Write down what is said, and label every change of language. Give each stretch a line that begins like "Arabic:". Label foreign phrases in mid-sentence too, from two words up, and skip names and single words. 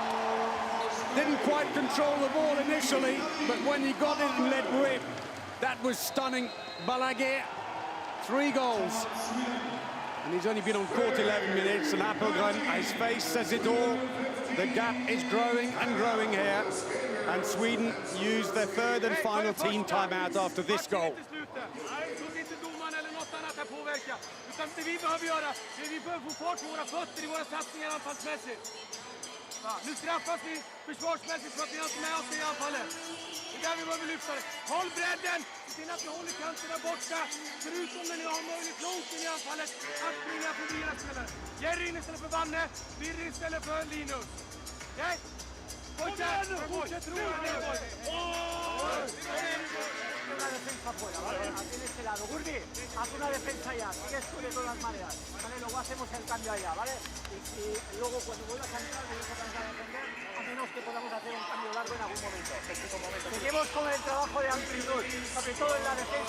English: Didn't quite control the ball initially, but when he got it and let rip, that was stunning. Balaguer, 3 goals. And he's only been on court 11 minutes, and Appelgren, his face says it all. The gap is growing and growing here, and Sweden use their 3rd and final team timeout after this goal.
Swedish: Nu straffas vi försvarsmässigt för att vi har inte med oss i anfallet. Det är där vi behöver lyfta det. Håll bredden, in att ni håller kanterna borta. Förutom när ni har möjligt långt in i anfallet att springa förbi era spelare. Jerry in istället för Vanne, Birre istället för Linus. Okej? Fortsätt roa nu.
Spanish: Una defensa fuera, ¿vale? Aquí en este lado. Gurdi, haz una defensa ya. Sigues tú de todas maneras. ¿Vale? Luego hacemos el cambio allá, ¿vale? Y luego cuando vuelvas a entrar, vuelves a tratar de defender, a menos que podamos hacer un cambio largo en algún momento. Seguimos con el trabajo de amplitud, sobre todo en la defensa.